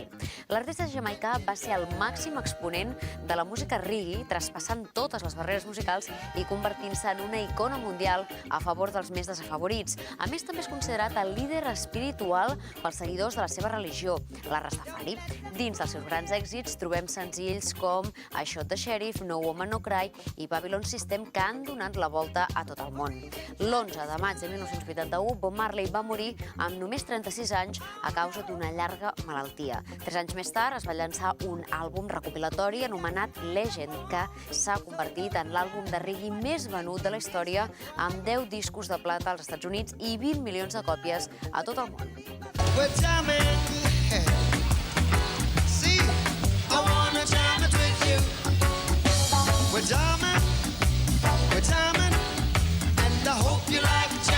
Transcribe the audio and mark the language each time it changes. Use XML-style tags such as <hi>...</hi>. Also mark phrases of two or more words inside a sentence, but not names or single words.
<ca>L'artista jamaicà va ser el màxim exponent de la música reggae, traspassant totes les barreres musicals i convertint-se en una icona mundial a favor dels més desafavorits. A més, també és considerat el líder espiritual pels seguidors de la seva religió, la Rastafari. Dins dels seus grans èxits trobem senzills com I Shot the Sheriff, No Woman No Cry i Babylon System, que han donat la volta a tot el món. L'11 de maig de 1981, Bob Marley va morir amb només 36 anys a causa d'una llarga malaltia. 3 anys més tard es va llançar un àlbum recopilatori anomenat Legend, que s'ha convertit en l'àlbum de reggae més venut de la història, amb 10 discos de plata als Estats Units i 20 milions de còpies a tot el món.</ca> <en>We're jamming. See, I wanna jam it with you. We're jamming, and I hope you like</en>